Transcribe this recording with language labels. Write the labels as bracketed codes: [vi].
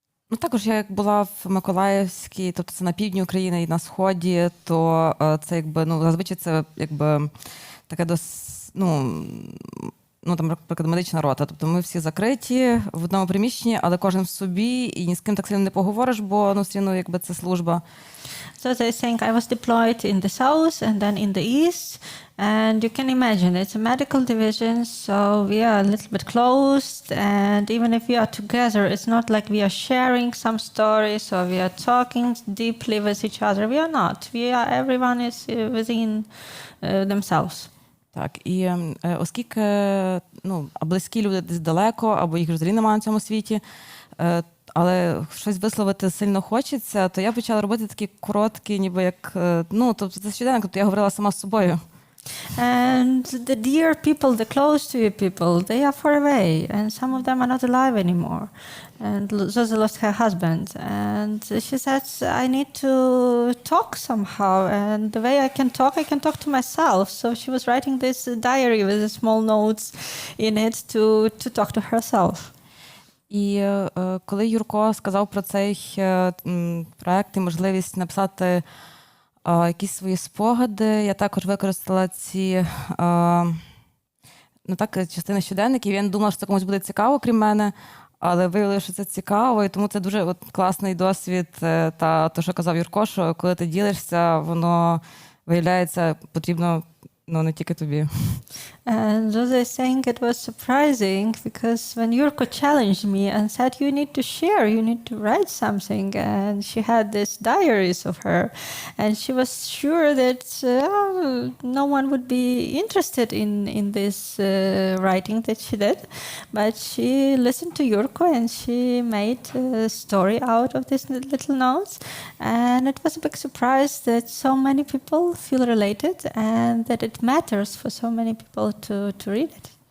[uk] Ну, також я як була в Миколаївській, тобто це на півдні України і на Сході, то це якби, зазвичай це якби таке там, наприклад, медична рота. Тобто ми всі закриті в одному приміщенні, але кожен в собі, і ні з ким так сильно не поговориш, бо все одно якби це служба. [en] So they're saying I was deployed in the south and then in the east, and you can imagine it's a medical division, so we are a little bit closed, and even if we are together, it's not like we are sharing some stories or we are talking deeply with each other. We are not. Everyone is within themselves. [uk] Так, і оскільки близькі люди десь далеко, або їх взагалі немає на цьому світі, але щось висловити сильно хочеться, то я почала робити такі короткі, ніби як, тобто це щоденник, тобто я говорила сама з собою. [en] And the dear people, the close to you people, they are far away, and some of them are not alive anymore. And Zoza lost her husband, and she said, I need to talk somehow, and the way I can talk to myself. So she was writing this diary with the small notes in it to talk to herself. [uk] І коли Юрко сказав про цей проект і можливість написати якісь свої спогади, я також використала ці частини щоденників. Я не думала, що це комусь буде цікаво, крім мене, але виявилося, що це цікаво, і тому це дуже класний досвід. Та то, що казав Юрко, що коли ти ділишся, воно виявляється потрібно не тільки тобі. [en] And Zoza is saying it was surprising because when Yurko challenged me and said, you need to share, you need to write something, and she had these diaries of her, and she was sure that no one would be interested in this writing that she did, but she listened to Yurko and she made a story out of these little notes, and it was a big surprise that so many people feel related and that it matters for so many people to read it.